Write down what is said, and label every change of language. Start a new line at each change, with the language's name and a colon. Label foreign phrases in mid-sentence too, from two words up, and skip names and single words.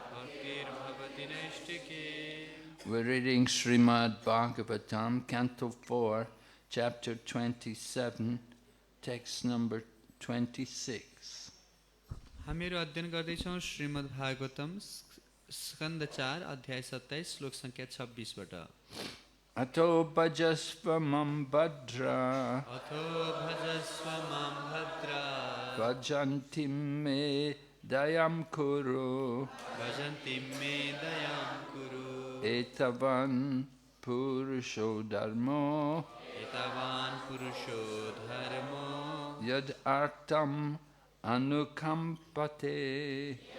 English: We're reading Srimad Bhagavatam, Canto 4, Chapter 27, Text number 26.
Nepali: हामीहरू अध्ययन गर्दैछौँ श्रीमद् भागवतम स्कन्द 4 अध्याय 27 श्लोक संख्या 26 बाट
Sanskrit: अतो भजस्व मां भद्र भजन्तीं मे दयां कुरु एतावान् पुरुषो धर्मो यद् आर्तान् अनुकम्पते